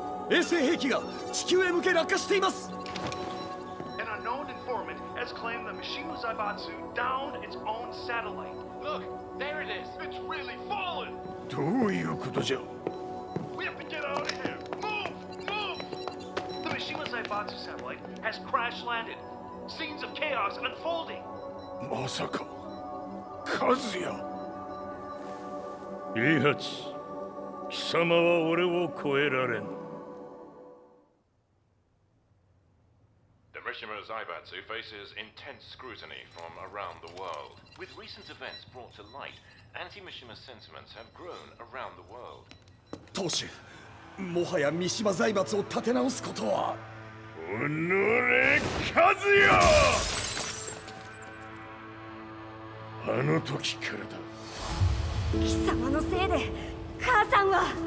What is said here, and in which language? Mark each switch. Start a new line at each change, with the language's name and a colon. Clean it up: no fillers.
Japanese: 衛星兵器が地球へ向け落下しています。
English: An unknown informant has claimed the Mishima Zaibatsu downed its own satellite. Look, there it is. It's really fallen.
Japanese: どういうことじゃ。
English: We have to get out of here. Move, move. The Mishima Zaibatsu satellite has crash landed. Scenes of chaos unfolding.
Japanese: まさか、和也。イーハチ、貴様は俺を超えられん。
English: The Mishima Zaibatsu faces intense scrutiny from around the world. With recent events brought to light, anti-Mishima sentiments have grown around the world.
Japanese: 当主、もはや三島財閥を立て直すことは。おのれ和也、あの時からだ。貴様のせいで母さんは。